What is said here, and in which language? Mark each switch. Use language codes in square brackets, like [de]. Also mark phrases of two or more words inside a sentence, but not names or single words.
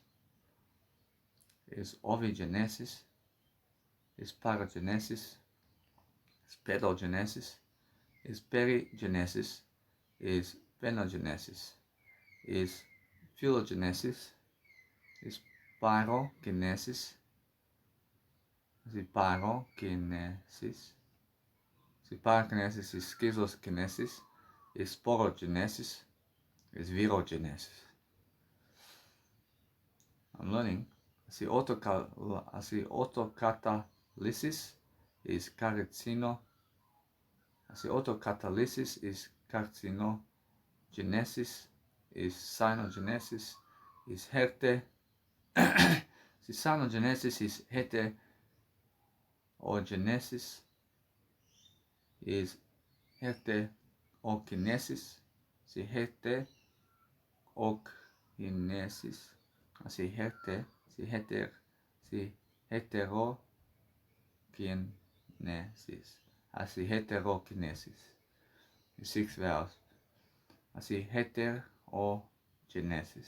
[en] is ovigenesis, is paragenesis, is pedogenesis, is perigenesis, is phenogenesis, is phylogenesis, is pyrokinesis, is pyrokinesis, pyrokinesis is schizokinesis, is sporogenesis, is virogenesis. I'm learning. I see autocatalysis is carcino. I see autocatalysis is carcinogenesis, is cyanogenesis, is hete. See, cyanogenesis is heterogenesis, is heterokinesis. See, heterokinesis. I see heterokinesis. I see heterokinesis. 6 vowels. I see heterogenesis.